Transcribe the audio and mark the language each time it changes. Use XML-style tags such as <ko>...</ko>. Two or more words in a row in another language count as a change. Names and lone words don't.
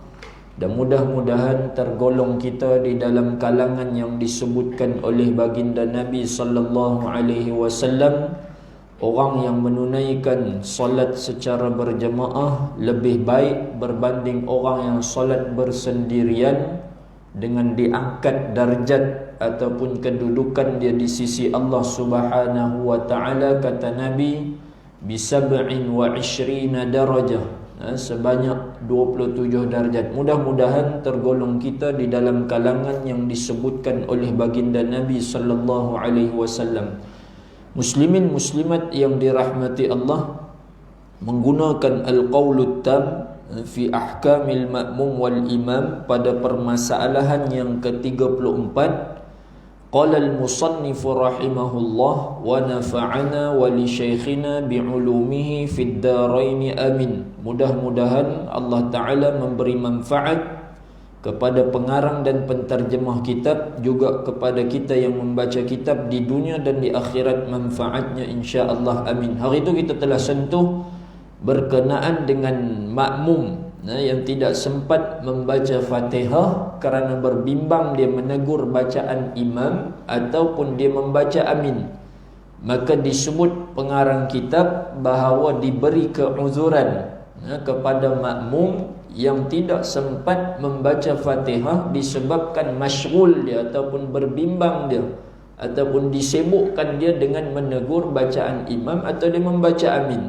<ms>Dan mudah-mudahan tergolong kita di dalam kalangan yang disebutkan oleh baginda Nabi</ms> <ar>صلى الله عليه وسلم,</ar> <ms>orang yang menunaikan solat secara berjemaah lebih baik berbanding orang yang solat bersendirian, dengan diangkat darjat ataupun kedudukan dia di sisi Allah</ms> <ar>سبحانه وتعالى.</ar> <ms>Kata Nabi,</ms> <ar>بسبع وعشرين درجة,</ar> <ms>sebanyak 27 darjat. Mudah-mudahan tergolong kita di dalam kalangan yang disebutkan oleh baginda Nabi</ms> <ar>صلى الله عليه وسلم.</ar> <ms>Muslimin muslimat yang dirahmati Allah, menggunakan al-qaulut tam fi ahkamil ma'mum wal imam pada permasalahan yang ke-34.</ms> <ar>قال المصنف رحمه الله ونفعنا ولشيخنا بعلومه في الدارين آمين.</ar> <ms>Mudah-mudahan Allah Ta'ala memberi manfaat kepada pengarang dan penterjemah kitab, juga kepada kita yang membaca kitab di dunia dan di akhirat manfaatnya insya-Allah amin. Hari itu kita telah sentuh berkenaan dengan makmum yang tidak sempat membaca Fatihah kerana berbimbang dia menegur bacaan imam ataupun dia membaca amin. Maka disebut pengarang kitab bahawa diberi keuzuran kepada makmum yang tidak sempat membaca Fatihah disebabkan masyghul dia ataupun berbimbang dia ataupun disibukkan dia dengan menegur bacaan imam atau dia membaca amin.</ms>